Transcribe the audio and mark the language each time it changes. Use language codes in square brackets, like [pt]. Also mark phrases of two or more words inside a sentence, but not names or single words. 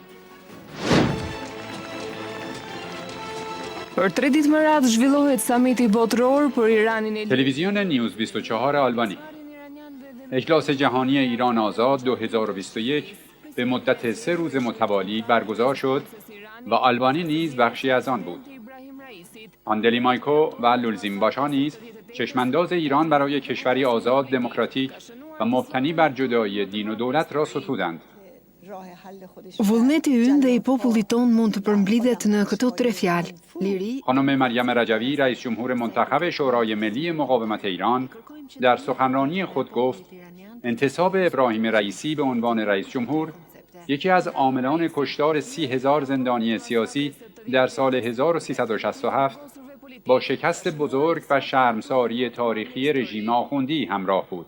[fa] تلویزیون نیوز 24 آلبانی: اجلاس جهانی ایران آزاد 2021 به مدت 3 روز متوالی برگزار شد و آلبانی نیز بخشی از آن بود. آندلی مایکو و لولزیم باشا نیز چشمانداز ایران برای کشوری آزاد، دموکراتیک و مبتنی بر جدایی دین و دولت را ستودند. [sq] Vullneti ynë dhe i popullit ton mund të përmblidhet në këto tre fjalë: liri. [fa] خانم مریم رجوی رئیس جمهور منتخب شورای ملی مقاومت ایران در سخنرانی خود گفت انتصاب ابراهیم رئیسی به عنوان رئیس جمهور یکی از عاملان کشتار 30,000 زندانی سیاسی در سال 1367 با شکست بزرگ و شرمساری تاریخی رژیم آخوندی همراه بود.